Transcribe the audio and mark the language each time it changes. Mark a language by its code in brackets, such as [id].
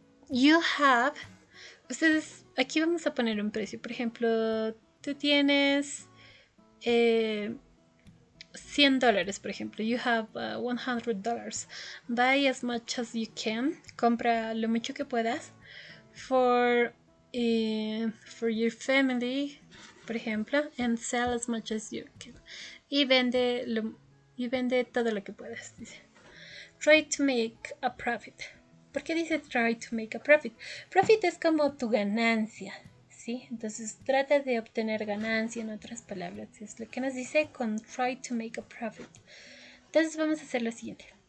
[en] You have, [es] ustedes, aquí vamos a poner un precio. Por ejemplo, tú tienes $100, por ejemplo. [en] You have $100. Buy as much as you can. [es] Compra lo mucho que puedas. [en] For your family, [es] por ejemplo, [en] and sell as much as you can. [es] Y vende todo lo que puedas, dice. [en] Try to make a profit. [es] ¿Por qué dice [en] try to make a profit? [es] Profit es como tu ganancia, ¿sí? Entonces trata de obtener ganancia, en otras palabras. Es lo que nos dice con [en] try to make a profit. [es] Entonces vamos a hacer lo siguiente.